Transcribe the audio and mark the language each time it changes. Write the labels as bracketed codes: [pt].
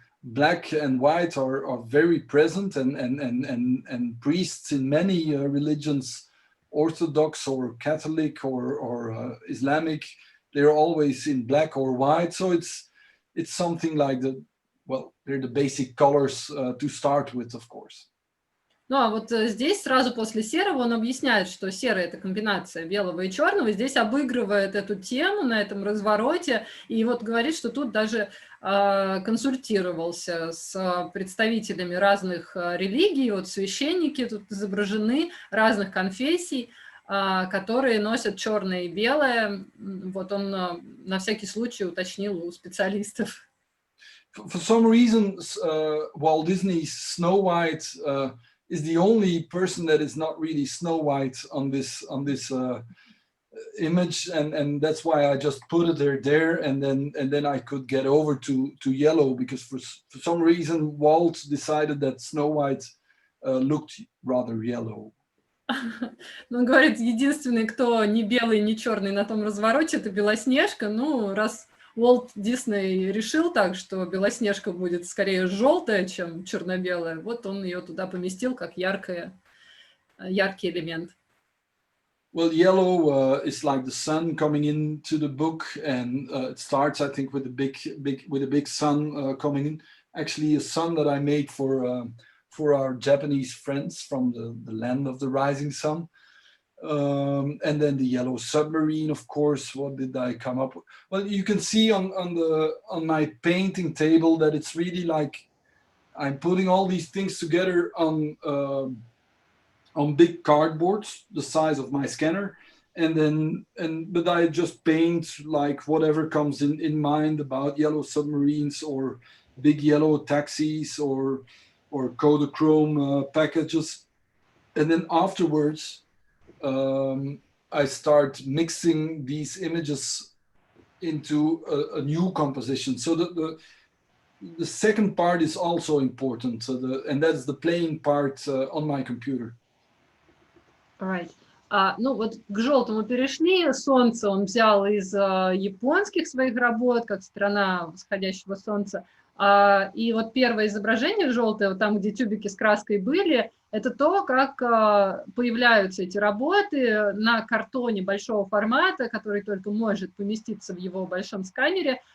[en] black and white are very present, and priests in many religions, Orthodox or Catholic or Islamic, they're always in black or white. So it's something like they're the basic colors to start with, of course. [ru] Ну, а вот здесь сразу после серого он объясняет, что серый – это комбинация белого и черного, здесь обыгрывает эту тему на этом развороте, и вот говорит, что тут даже консультировался с представителями разных религий, вот священники тут изображены, разных конфессий, которые носят черное и белое, вот он на всякий случай уточнил у специалистов. [en] For some reason, Walt Disney's Snow White is the only person that is not really Snow White on this image, and that's why I just put it there, and then I could get over to yellow, because for some reason Walt decided that Snow White looked rather yellow. [ru] Он говорит, единственный, кто не белый, не черный на том развороте, это Белоснежка. Ну, раз Уолт Дисней решил так, что Белоснежка будет скорее желтая, чем черно-белая, вот он ее туда поместил как яркий элемент. [en] Well, yellow is like the sun coming into the book, and it starts, I think, with a big sun coming in. Actually, a sun that I made for our Japanese friends from the land of the rising sun. And then the yellow submarine, of course. What did I come up with? Well, you can see on my painting table that it's really like I'm putting all these things together on big cardboards, the size of my scanner, but I just paint like whatever comes in mind about yellow submarines or big yellow taxis or Kodachrome packages, and then afterwards I start mixing these images into a new composition. So the second part is also important, and that's the playing part on my computer. Right. [ru] Ну вот к желтому перешли. Солнце он взял из японских своих работ, как страна восходящего солнца. И вот первое изображение желтое, вот там, где тюбики с краской были, это то, как появляются эти работы на картоне большого формата, который только может поместиться в его большом сканере.